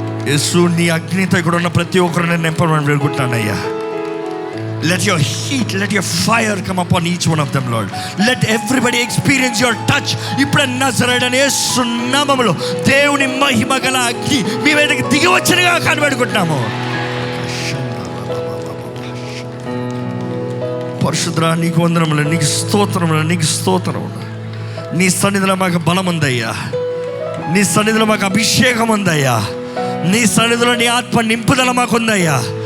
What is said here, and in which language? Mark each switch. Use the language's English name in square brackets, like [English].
[Telugu] యేసు నీ అగ్నితో ఇక్కడ ఉన్న ప్రతి ఒక్కరిని నింపమని వేడుకుంటున్నానయ్యా. [English] Let your heat, let your fire come upon each one of them, Lord. Let everybody experience your touch. [Telugu] ఇప్పుడు నజరేయుడైన యేసు నామములో దేవుని మహిమ గల అగ్ని మీ మీదకి దిగి వచ్చినగా కనబడుకుంటున్నాము. పరిశుద్ధుడా నీకు వందనములు, నీకు స్తోత్రములు, నీకు స్తోత్రములు. నీ సన్నిధిలో మాకు బలం ఉందయ్యా, నీ సన్నిధిలో మాకు అభిషేకం ఉందయ్యా, నీ సన్నిధిలో నీ ఆత్మ నింపుదల మాకుందయ్యా.